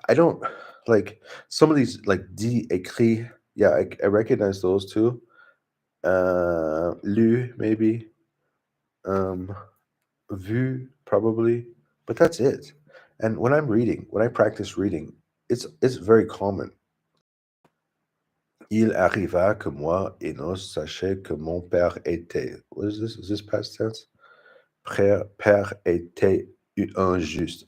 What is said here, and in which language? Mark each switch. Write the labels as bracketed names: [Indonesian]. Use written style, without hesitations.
[English] I don't like some of these like dit, écrit. Yeah, I recognize those two. Lu maybe. Vu probably, but that's it. And when I'm reading, when I practice reading, it's very common. [French] Il arriva que moi, Enos, sachait que mon père était. [English] What is this? Is this past tense? [French] Père était injuste.